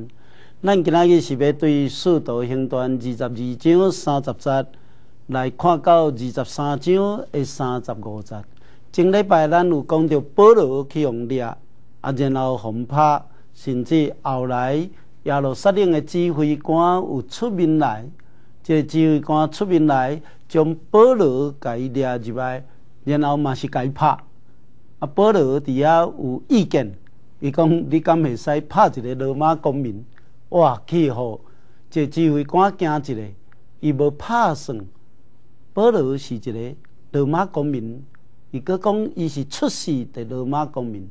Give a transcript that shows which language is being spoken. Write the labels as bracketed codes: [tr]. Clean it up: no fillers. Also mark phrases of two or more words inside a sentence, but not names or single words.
[nan] 咱今仔日是要对《使徒行传》22章30节来看到23章的35节。前礼拜咱有讲到保罗去用掠，然后轰拍，甚至后来耶路撒冷的指挥官有出面来。这个指挥官出面来，将保罗甲伊掠入来，然后嘛是甲伊拍。保罗伫遐有意见，伊讲：你敢会使拍一个罗马公民？哇！去互这指挥官惊一个，伊无拍算。保罗是一个罗马公民，伊佫讲伊是出世的罗马公民。